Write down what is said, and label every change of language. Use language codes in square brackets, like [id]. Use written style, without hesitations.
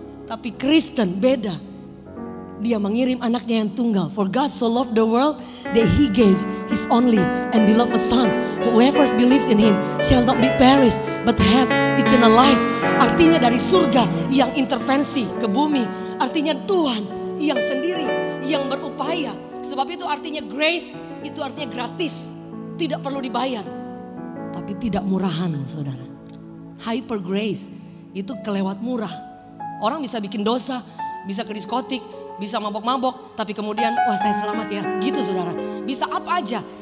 [id] Tapi Kristen beda. Dia mengirim anaknya yang tunggal. [en] For God so loved the world that he gave his only and beloved son. Whoever believes in him shall not be perished but have eternal life. [id] Artinya dari surga yang intervensi ke bumi. Artinya Tuhan yang sendiri yang berupaya. Sebab itu artinya grace, itu artinya gratis. Tidak perlu dibayar. Tapi tidak murahan, saudara. Hyper grace itu kelewat murah. Orang bisa bikin dosa, bisa ke diskotik, bisa mabok-mabok, tapi kemudian wah saya selamat ya. Gitu saudara. Bisa apa aja.